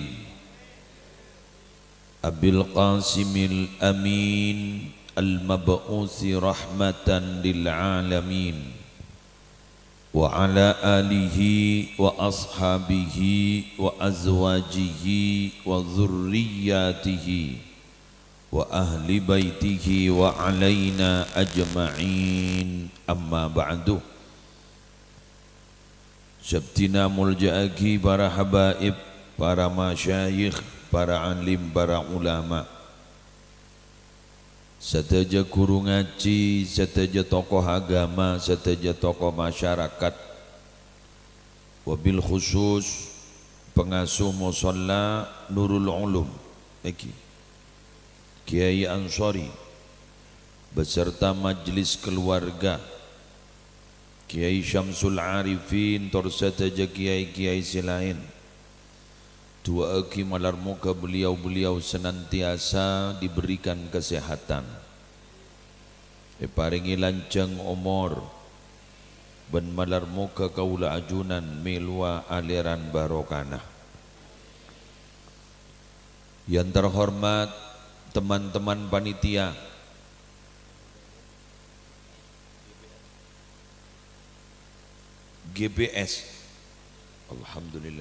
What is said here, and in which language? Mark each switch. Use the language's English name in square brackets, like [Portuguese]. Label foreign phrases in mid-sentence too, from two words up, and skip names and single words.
[Arabic] أبي القاسم الأمين المبعوث رحمة للعالمين وعلى آله وأصحابه وأزواجه وذرياته وأهل بيته وعلينا أجمعين أما بعد. [Madurese] Sabtina mulja'aki para habaib, para masyayikh, para alim, para ulama, seteja guru ngaji, seteja tokoh agama, seteja tokoh masyarakat, [Arabic] وبالخصوص [Indonesian] pengasuh musalla [Madurese] Nurul Ulum Kiai Ansori [Indonesian] beserta majelis keluarga, [Madurese] Kiai Syamsul Arifin, tor seteja kiai-kiai selain. Dua aki malar muka [Indonesian] beliau-beliau senantiasa diberikan kesehatan, [Madurese] paringi lancang umur, ben malar muka kaula ajunan milwa aliran barokana. [Indonesian] Yang terhormat teman-teman panitia, GBS, alhamdulillah.